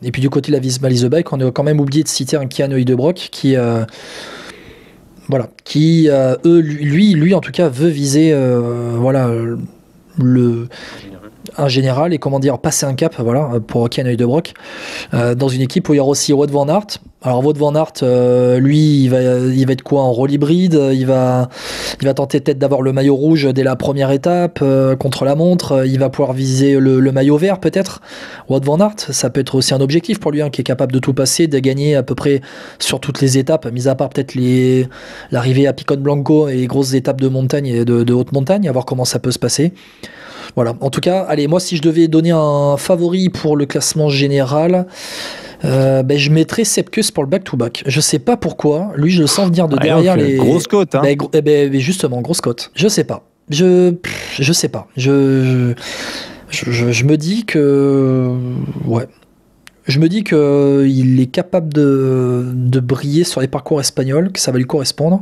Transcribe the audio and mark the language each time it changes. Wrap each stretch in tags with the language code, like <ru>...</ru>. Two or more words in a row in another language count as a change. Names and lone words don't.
<fr>Et puis du côté de la Visma Leasebike, on a quand même oublié de citer un Kian Heudebrock qui lui en tout cas veut viser un général et passer un cap pour Kian Heudebrock dans une équipe où il y aura aussi Wout van Aert. Alors Wout van Aert, lui il va être quoi, en rôle hybride, il va tenter peut-être d'avoir le maillot rouge dès la première étape contre la montre, il va pouvoir viser le maillot vert peut-être. Wout van Aert, ça peut être aussi un objectif pour lui, qui est capable de tout passer, de gagner à peu près sur toutes les étapes, mis à part peut-être l'arrivée à Picon Blanco et les grosses étapes de montagne et de haute montagne, à voir comment ça peut se passer. Voilà, en tout cas, allez, moi si je devais donner un favori pour le classement général, je mettrais Sepp Kuss pour le</fr> <en>back-to-back.</en> <fr>Je sais pas pourquoi, lui je le sens venir de derrière les... Grosse cote, hein. Justement, grosse cote. Je sais pas. Je sais pas. Je me dis que... Ouais. Je me dis qu'il est capable de briller sur les parcours espagnols, que ça va lui correspondre.</fr>